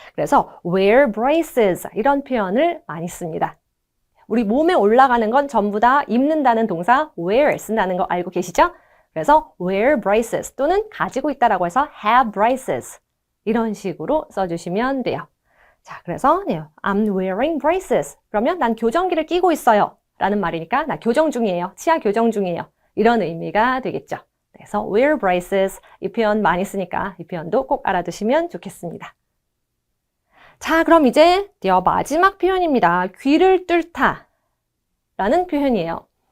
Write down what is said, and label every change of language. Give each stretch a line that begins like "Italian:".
Korean: 그래서
English: wear braces
Korean: 이런 표현을 많이 씁니다. 우리 몸에 올라가는 건 전부 다 입는다는 동사 wear 쓴다는 거 알고 계시죠? 그래서
English: wear braces
Korean: 또는 가지고 있다라고 해서
English: have braces
Korean: 이런 식으로 써주시면 돼요. 자, 그래서
English: I'm wearing braces.
Korean: 그러면 난 교정기를 끼고 있어요. 라는 말이니까 나 교정 중이에요. 치아 교정 중이에요. 이런 의미가 되겠죠. 그래서
English: wear braces
Korean: 이 표현 많이 쓰니까 이 표현도 꼭 알아두시면 좋겠습니다. 자, 그럼 이제 마지막 표현입니다. 귀를 뚫다 라는 표현이에요.